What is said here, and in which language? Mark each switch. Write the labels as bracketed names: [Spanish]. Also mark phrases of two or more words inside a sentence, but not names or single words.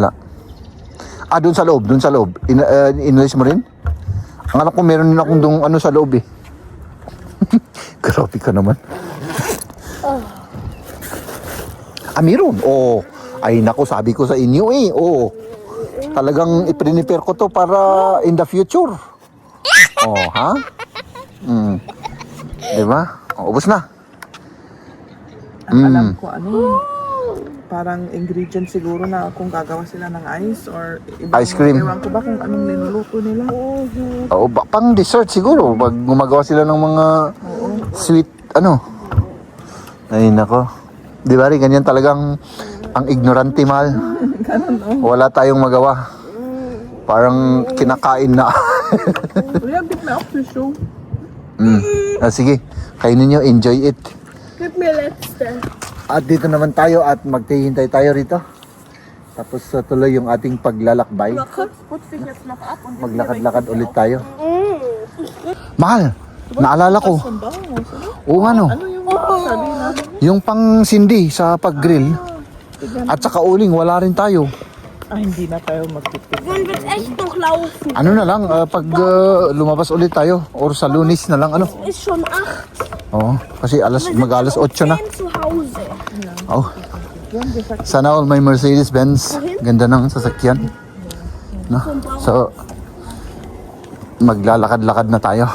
[Filipino] Doon sa loob, inalis mo rin? Ang alam ko meron din akong doon sa loob eh. Grabe ka naman. Meron. Ay nako, sabi ko sa inyo eh. Talagang i-prepare ko to para [English] in the future. [Filipino] Ha? Diba? Ubos na. Ang alam ko parang ingredient siguro na kung gagawa sila ng ice or ibang, Ice cream. ewan ko ba kung anong linuluto nila. Pang dessert siguro. Pag gumagawa sila ng mga sweet, Ay nako. Di ba rin, ganyan talagang ang ignorante, mahal. Ganun, Wala tayong magawa. Parang kinakain na. Kuya, bit na ako tissue. Sige, kainin nyo, [English] enjoy it. [German] Gib mir letzte. [Filipino] At dito naman tayo at magtihintay tayo rito. Tapos tuloy yung ating paglalakbay. [German] Putz dich jetzt noch ab und [Filipino] Maglakad-lakad ulit tayo. Mahal, naalala ko. Ano? Ano yung sabi na? Yung pang sindi sa pag-grill. At saka uling, wala rin tayo. Hindi na tayo magtitip. [German] Wollen wir jetzt echt noch laufen? [Filipino] Ano na lang, pag lumabas ulit tayo. Or sa Lunes na lang, [German] Ist schon 8. [Filipino] Kasi mag-alas 8 na. [German] 10 zu Hause. [Filipino] Sana all may Mercedes-Benz. Ganda ng sasakyan. No? So, maglalakad-lakad na tayo.